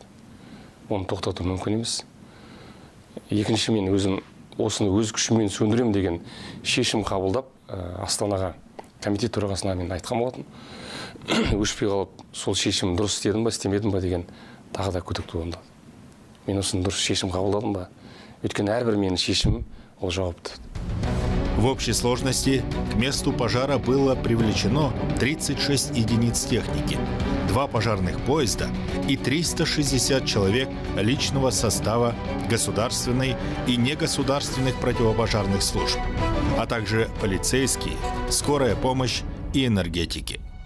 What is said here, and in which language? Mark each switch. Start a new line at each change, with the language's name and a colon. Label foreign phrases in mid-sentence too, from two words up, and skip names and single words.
Kazakh: Оны тоқтату мүмкін емес. Екінші, мен өзім осыны өз күшіммен сөндірем деген шешім қабылдап, Астанаға комитет төрағасына мен айтқан болатын. Өшпей қалып, сол шешім дұрыс істедім ба, істемедім ба деген тағы да күдік туындады. Мен осыны дұрыс шешім қабылдадым ба? Өйткені әрбір менің шешімім ол жауапты.
Russian: В общей сложности к месту пожара было привлечено 36 единиц техники, 2 пожарных поезда и 360 человек личного состава государственной и негосударственных противопожарных служб, а также полицейские, скорая помощь и энергетики.